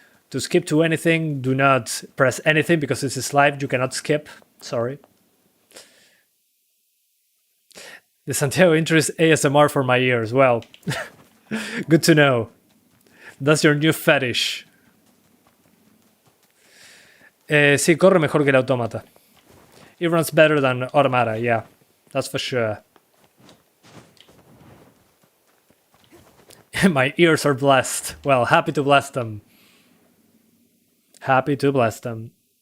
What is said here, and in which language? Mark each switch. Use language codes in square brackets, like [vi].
[en] To skip to anything, do not press anything because this is live, you cannot skip, sorry. The Santiago intro is ASMR for my ears, well, good to know. That's your new fetish. [es] Sí, corre mejor que el Automata. [en] It runs better than Automata, yeah, that's for sure. My ears are blessed. Well, happy to bless them. Happy to bless them.